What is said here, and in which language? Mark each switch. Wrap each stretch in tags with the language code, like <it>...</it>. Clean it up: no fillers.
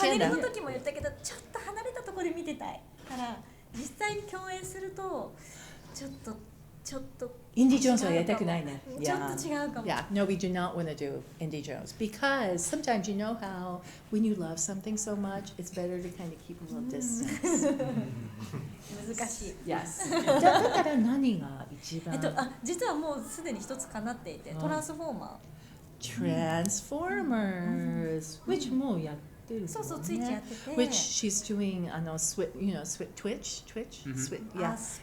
<ja>パネルの時も言ったけど、ちょっと離れたところで見てたいから実際に共演するとちょっとインディ・ジョーンズはやりたくないね。ちょっと違うかも。</ja> <en>Yeah, no, we do not want to do Indie Jones because sometimes how when you love something so much, it's better to kind of keep a little distance.</en> <ja>難しい。 Yes. だから何が一番？実はもうすでに一つ叶っていて、トランスフォーマー。</ja> <en>Transformers, which</en> <ja>もうやってる。そうそうついちやってて。</ja> <en>Which she's doing Twitch, yeah.</en>